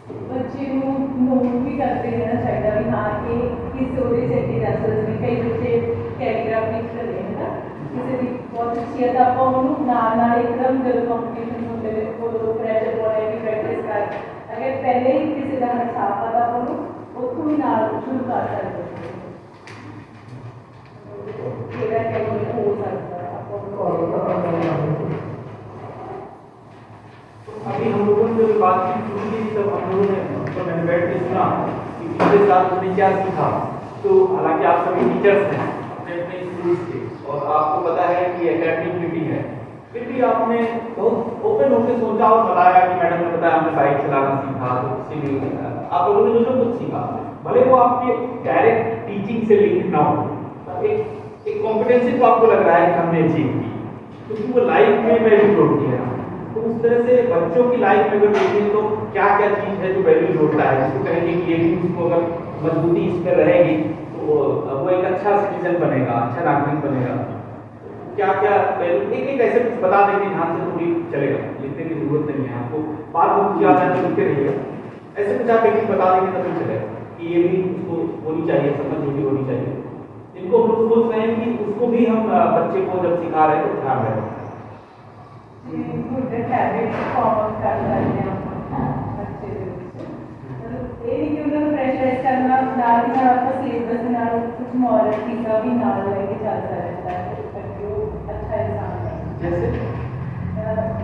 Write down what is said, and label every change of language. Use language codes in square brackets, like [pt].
[hi] बच्चे नोट भी करते रहना चाहिए भी हाँ कि किस [pa] ਉਹਦੇ ਚੰਗੇ ਦੱਸਦੇ ਨੇ, ਕਈ ਬੱਚੇ ਕੈਲੀਗ੍ਰਾਫੀ ਕਰਦੇ ਹਨ ਨਾ, ਕਿਸੇ ਦੀ ਬਹੁਤ ਅੱਛੀ ਹੈ ਤਾਂ ਆਪਾਂ ਉਹਨੂੰ ਨਾਲ ਇੱਕਦਮ ਜਦੋਂ ਕੰਪੀਟੀਸ਼ਨ ਹੁੰਦੇ ਨੇ ਉਦੋਂ ਪ੍ਰੈਸ਼ਰ ਪਾਉਣਾ ਵੀ ਪ੍ਰੈਕਟਿਸ ਕਰ, [hi] अगर पहले ही किसी का साफ पता हो तो उसको भी ना शुरू कर सकते हो सकता है। अभी हम लोगों ने जब बातचीत शुरू की तब हम लोगों ने तो मैंने बैठ के सुना कि पिछले साल उसने क्या सीखा। तो हालांकि आप सभी टीचर्स हैं अपने अपने स्कूल के और आपको पता है कि एकेडमिक मीटिंग है, फिर भी आपने बहुत ओपन होकर सोचा और बताया कि मैडम ने बताया हमने बाइक चलाना सीखा, तो उससे भी आप लोगों ने जो कुछ सीखा भले वो आपके डायरेक्ट टीचिंग से लिंक ना हो, एक कॉम्पिटेंसी तो आपको लग रहा है कि हमने अचीव की, क्योंकि वो लाइफ में वैल्यू जोड़ती है। तो उस तरह से बच्चों की लाइफ में अगर देखें तो क्या क्या चीज़ है जो वैल्यू जोड़ता है, जिसको कहेंगे कि ये भी उसको अगर मजबूती इस पर रहेगी तो वो एक अच्छा सिटीजन बनेगा, अच्छा नागरिक बनेगा। क्या क्या एक एक ऐसे कुछ बता देंगे ध्यान से तो भी चलेगा, लिखने की जरूरत नहीं है आपको, बात बुक याद है तो लिखते रहिएगा, ऐसे कुछ आप एक बता देंगे तभी चलेगा कि ये भी उसको होनी चाहिए, समझ ये भी होनी चाहिए। इनको हम लोग सोच रहे हैं कि उसको भी हम बच्चे को जब सिखा रहे हैं तो ध्यान रखें। गुड हैबिट फॉर्म कर सकते हैं बच्चे [pa] ਦੇ ਵਿੱਚ ਇਹ ਨਹੀਂ ਕਿ ਉਹਨਾਂ ਨੂੰ ਪ੍ਰੈਸ਼ਰਾਈਜ਼ ਕਰਨਾ, ਨਾਲ ਦੀ ਨਾਲ ਆਪਾਂ ਸਿਲੇਬਸ ਦੇ ਨਾਲ ਕੁਝ ਮੋਰਲ ਚੀਜ਼ਾਂ ਵੀ ਨਾਲ ਲੈ ਕੇ ਚੱਲ ਸਕਦਾ ਹੈ [hi] ताकि वो अच्छा इंसान बने। जैसे